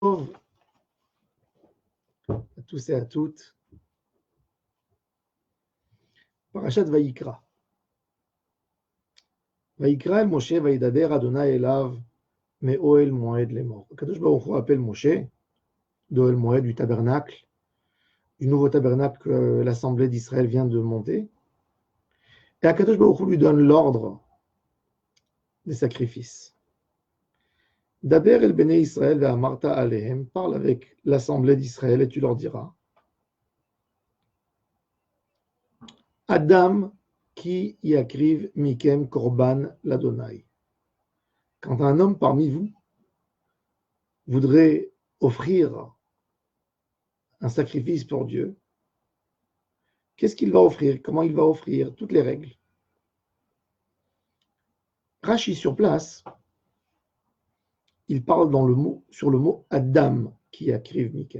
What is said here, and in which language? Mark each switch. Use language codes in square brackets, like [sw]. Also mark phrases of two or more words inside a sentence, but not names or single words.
[fr] À tous et à toutes. [he] פרשת ויקרא. ויקרא אל משה וידבר ה' אליו מאהל מועד לאמר. קדוש ברוך הוא [fr] appelle Moshe d' [he] אהל מועד, [fr] du tabernacle, du nouveau tabernacle que l'assemblée d'Israël vient de monter. Et [he] הקדוש ברוך הוא [fr] lui donne l'ordre des sacrifices. [he] דבר אל בני ישראל ואמרת אלהם, [fr] parle avec l'assemblée d'Israël et tu leur diras: [he] אדם כי יקריב מכם קרבן לה. [fr] Quand un homme parmi vous voudrait offrir un sacrifice pour Dieu, qu'est-ce qu'il va offrir? Comment il va offrir? Toutes les règles. Rashi sur place, il parle sur le mot [he] אדם כי יקריב מכם.